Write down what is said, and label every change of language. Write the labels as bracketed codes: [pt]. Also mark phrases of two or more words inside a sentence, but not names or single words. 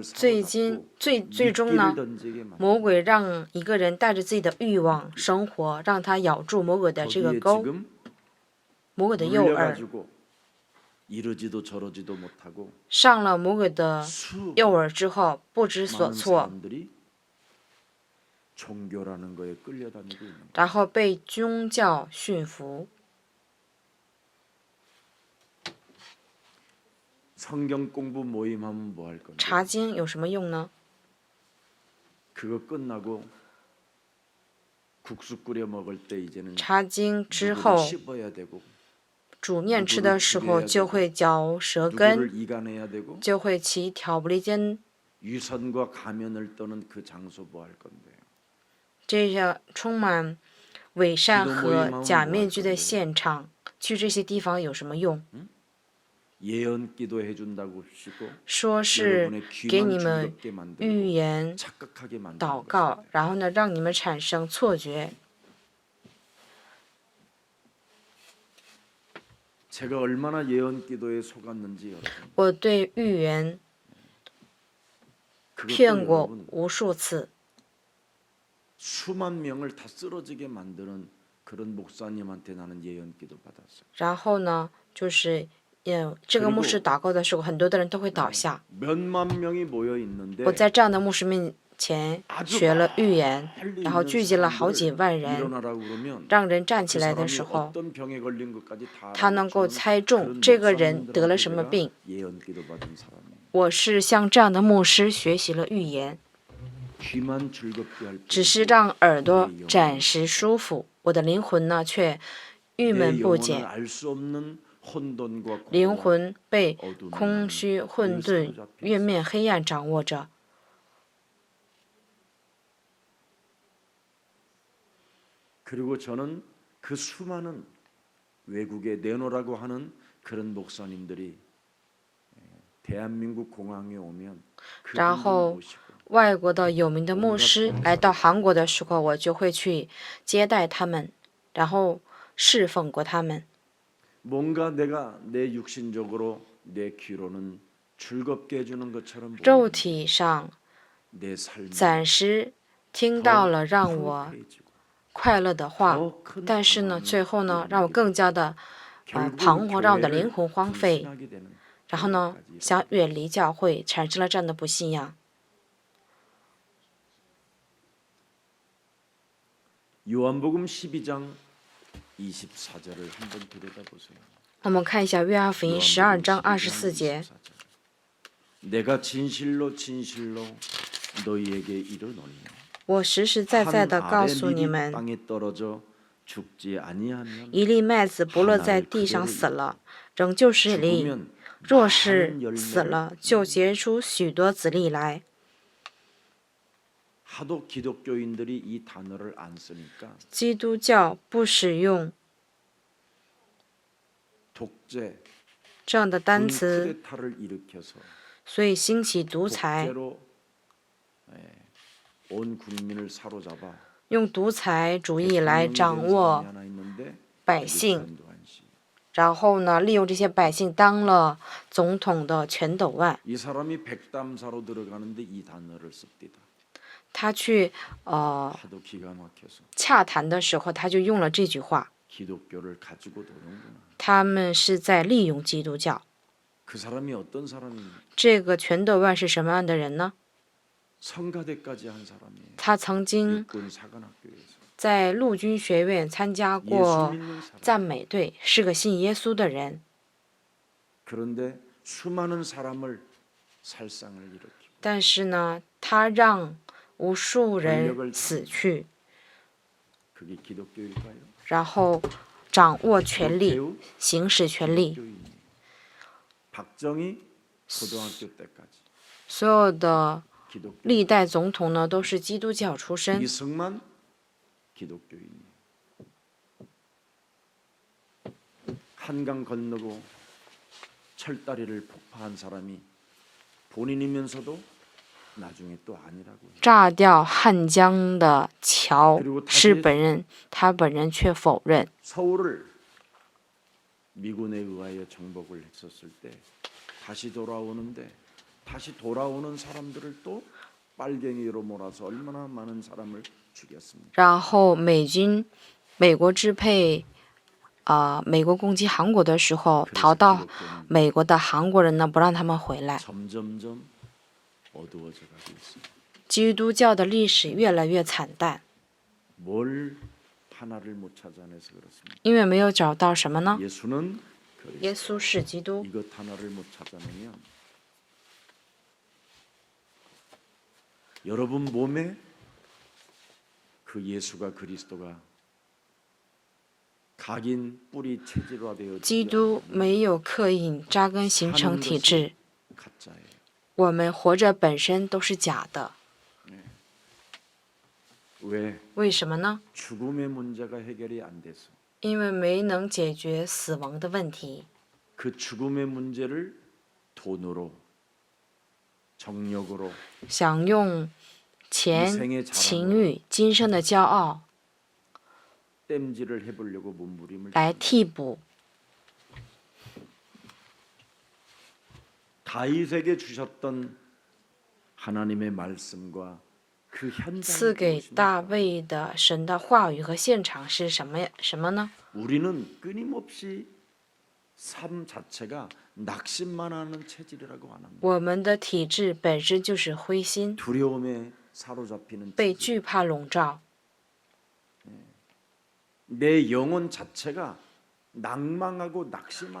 [zh] 最 [ko] 사로잡고 [zh] 终呢 [ko] 미끼를 ， 던지게 만들고 [zh] 魔鬼让一个人带着自己的欲望生活，让他咬住魔鬼的这个 [ko] 거기에 [zh] 钩， [ko] 지금 [zh] 魔鬼的诱饵， [ko] 물려가지고 이러지도 저러지도 못하고 [zh] 上了魔鬼的 [ko] 수 [zh] 诱饵之后不知所 [ko] 많은 [zh] 措， [ko] 사람들이 종교라는 거에 끌려다니고 있는 거예요. [zh] 然后被宗教驯服。 [ko] 성경 공부 모임하면 뭐 할 건데? [zh] 查经有什么用呢？ [ko] 그거 끝나고 국수 끓여 먹을 때 이제는 [zh] 查经之 [ko] 누구를 [zh] 后， [ko] 씹어야 되고 [zh] 煮面吃的时候就会嚼舌 [ko] 누구를 [zh] 根， [ko] 이간해야 되고 [zh] 就会起挑拨离间， [ko] 유선과 가면을 떠는 그 장소 뭐 할 건데요? [zh] 这些充满伪善和假面具的现场，去这些地方有什么用？ [ko] 예언기도 해준다고 시고 [zh] 说是给你们预言 [ko] 착각하게 만드는 [zh] 祷告， [ko] 것입니다. [zh] 然后呢，让你们产生错觉。 [ko] 제가 얼마나 예언기도에 속았는지 여러분. [zh] 我对预言 [ko] 그것도 [zh] 骗过 [ko] 여러분 [zh] 无数次， [ko] 수만 명을 다 쓰러지게 만드는 그런 목사님한테 나는 예언기도 받았어요. [zh] 然后呢，就是这个牧师祷告的时候，很多的人都会倒下。 [ko] 몇만 명이 모여 있는데 [zh] 我在这样的牧师面前学了预言，然后聚集了好几万人， [ko] 일어나라고 그러면 [zh] 让人站起 [ko] 그 [zh] 来的 [ko] 사람이 [zh] 时候， [ko] 어떤 병에 걸린 것까지 다 [zh] 他能够 [ko] 알아맞추는 [zh] 猜中 [ko] 그런 [zh] 这个人得了 [ko] 목사님들한테 [zh] 什么 [ko] 내가 [zh] 病。 [ko] 예언기도 받은 사람이에요. [zh] 我是向这样的牧师学习了预言， [ko] 귀만 즐겁게 할 [zh] 只 [ko] 뿐이지 [zh] 是让耳朵暂时舒服，我的灵魂呢却郁 [ko] 내 [zh] 闷不 [ko] 영혼을 [zh] 解， [ko] 알 수 없는 혼돈과 [zh] 灵 [ko] 공허와 [zh] 魂被 [ko] 어둠이 [zh] 空 [ko] 나는 [zh] 虚、混 [ko] 늘 [zh] 沌、 [ko] 사로잡혀 [zh] 月 [ko] 있어요. [zh] 面黑暗掌握着。 [ko] 그리고 저는 그 수많은 외국에 내노라고 하는 그런 목사님들이 대한민국 공항에 오면 [zh] 然 [ko] 그분들 [zh] 后 [ko] 모시고 [zh] 外国的有名的牧师来到韩国的时候，我就会去接待他们，然后侍奉过他们。 [ko] 뭔가 내가 내 육신적으로 내 귀로는 즐겁게 해주는 것처럼 [zh] 肉 [ko] 보이는데 [zh] 体上 [ko] 내 삶이 [zh] 暂时听到了让我 [ko] 풍부해지고 [zh] 快乐的话， [ko] 더 큰 [zh] 但是呢， [ko] 방황을 [zh] 最后呢， [ko] 이루게 [zh] 让我更 [ko] 되고 [zh] 加的 [ko] 결국은 [zh] 彷徨，让我的 [ko] 교회를 [zh] 灵魂荒废， [ko] 불신하게 되는 [zh] 然后呢， [ko] 결과까지 [zh] 想远离教会，产生了这样的不信仰。 [ko] 요한복음 12장 24절을 한번 들여다보세요. [zh] 我们看一下约翰福音12章 [ko] 요한복음 [zh] 24节， [ko] 24절. 내가 진실로 진실로 너희에게 이르노니 [zh] 我实实在在的 [ko] 한 [zh] 告 [ko] 알의 [zh] 诉你 [ko] 밀이 [zh] 们， [ko] 땅에 떨어져 죽지 아니하면 [zh] 一粒麦子不落在地上死了，仍旧是粒； [ko] 죽으면 [zh] 若 [ko] 많은 [zh] 是死 [ko] 열매를 [zh] 了，就结出许多子粒来。 [ko] 하도 기독교인들이 이 단어를 안 쓰니까 [zh] 基督教不使用 [ko] 독재, [zh] 这样的单词， [ko] 쿠데타를 일으켜서 [zh] 所以兴起独裁， [ko] 독재로 온 국민을 사로잡아 [zh] 用独裁主义来掌握 [ko] 하나 있는데 [zh] 百姓， [ko] 전두환 씨. [zh] 然后呢，利用这些百姓当了总统的全斗万。 [ko] 이 사람이 백담사로 들어가는데 이 단어를 씁니다. [zh] 他去 [ko] 하도 기가 막혀서 [zh] 洽谈的时候，他就用了这句话。 [ko] 기독교를 가지고 노는구나. [zh] 他们是在利用基督教。 [ko] 그 사람이 어떤 사람입니까? [zh] 这个全斗万是什么样的人呢？ [ko] 성가대까지 한 사람이에요. [zh] 他曾经 [ko] 육군 사관학교에서 [zh] 在陆军学院参加 [ko] 예수 [zh] 过 [ko] 믿는 사람. [zh] 赞美队，是个信耶稣的人。 [ko] 그런데 수많은 사람을 살상을 일으키고 [zh] 但是呢，他让无数人死去， [ko] 그게 기독교일까요? [zh] 然后掌握权力， [ko] 기독교 [zh] 行使权力。 [ko] 기독교인이에요. 박정희 고등학교 때까지 [zh] 所有的 [ko] 기독교. [zh] 历代总统呢，都是基督教出身。 [ko] 이승만 기독교인이에요. 한강 건너고 철다리를 폭파한 사람이 본인이면서도 나중에 또 아니라고 해요. [zh] 炸掉汉江的桥是本人，他本人却否认。 [ko] 서울을 미군에 의하여 정복을 했었을 때 다시 돌아오는데 다시 돌아오는 사람들을 또 빨갱이로 몰아서 얼마나 많은 사람을 죽였습니다. [zh] 然后美国支配，美国攻击韩国的时候，逃到美国的韩国人呢，不让他们回来。 [ko] 점점점 어두워져 가고 있습니다. [zh] 基督教的历史越来越惨淡， [ko] 뭘 하나를 못 찾아내서 그렇습니다. [zh] 因为没有找到什么呢？ [ko] 예수는 [zh] 耶 [ko] 그리스도. [zh] 稣是基督。 [ko] 이것 하나를 못 찾아내면 여러분 몸에 그 예수가 그리스도가 각인 뿌리 체질화되어 [zh] 基督没有刻印扎根形成体制， [ko] 가짜예요. [zh] 我们活着本身都是假的。 [ko] 왜 [zh] 为什么呢？ [ko] 죽음의 문제가 해결이 안 돼서 [zh] 因为没能解决死亡的问题。 [ko] 그 죽음의 문제를 돈으로, 정력으로, [zh] 想用钱、情欲、今生的骄傲 [ko] 땜질을 해보려고 몸부림을 [zh] 来替补 [ko] 다윗에게 주셨던 하나님의 말씀과 그 [zh] 赐 [ko] 현장이 [zh] 给大 [ko] 무엇입니까? [zh] 卫的神的话语和现场是什么呢？ [ko] 우리는 끊임없이 삶 자체가 낙심만 하는 체질이라고 안 합니다. [zh] 我们的体质本身就是灰心， [ko] 두려움에 사로잡히는 [zh] 被 [ko] 체질. [zh] 惧怕笼罩。 [ko] 내 영혼 자체가 낭망하고 낙심하는